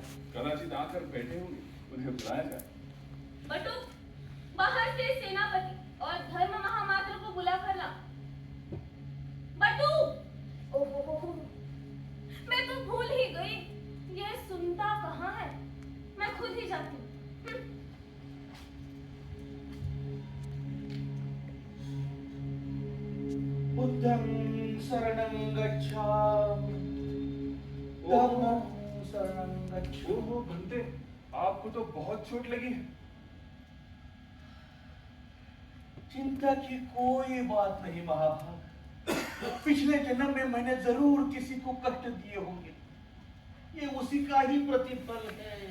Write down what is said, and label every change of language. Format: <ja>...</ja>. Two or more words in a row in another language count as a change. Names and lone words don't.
<hi>कदाचित आकर बैठे होंगे, उन्हें बुलाया जाए। बटू, बाहर से सेनापति और धर्म महामात्र को बुला कर ला। बटू, ओहो, मैं तो भूल ही गई, ये सुनता कहाँ है। मैं खुद ही जाती हूँ।</hi> <pi>बुद्धं शरणं गच्छामि, धम्मं शरणं गच्छामि।</pi> <hi>ओहो बंदे, आपको तो बहुत चोट लगी है। चिंता की कोई बात नहीं महाभाग। पिछले जन्म में मैंने जरूर किसी को कष्ट दिए होंगे, ये उसी का ही प्रतिफल है।</hi>